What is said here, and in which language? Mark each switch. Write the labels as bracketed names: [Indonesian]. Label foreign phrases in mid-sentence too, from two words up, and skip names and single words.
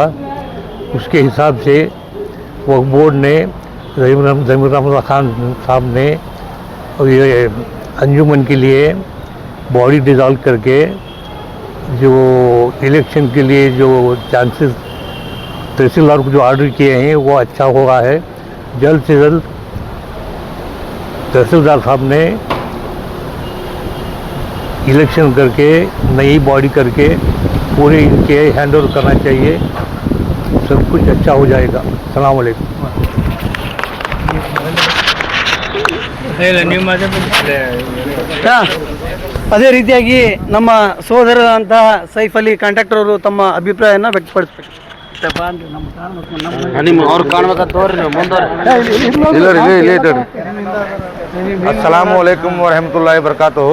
[Hindi] उसके हिसाब से वक्फ बोर्ड ने ज़मीर रहमत खान साहब ने ये अंजुमन के लिए [English] body dissolve [Hindi] करके जो इलेक्शन के लिए जो चांसेस तहसीलदार को जो ऑर्डर किए हैं वो अच्छा हो रहा है। जल्द से जल्द तहसीलदार साहब ने इलेक्शन करके नई बॉडी करके पूरे इनके [English] hand over [Hindi] करना चाहिए, सब कुछ अच्छा हो जाएगा। [Arabic] السلام عليكم. [Kannada] ಅದೇ ರೀತಿಯಾಗಿ ನಮ್ಮ ಸೋದರರಂತಹ ಸೈಫ್ ಅಲಿ ಕಾಂಟ್ರಾಕ್ಟರ್ ಅವರು ತಮ್ಮ ಅಭಿಪ್ರಾಯನ ವ್ಯಕ್ತಪಡಿಸಬೇಕು. [Arabic] السلام عليكم ورحمة الله وبركاته.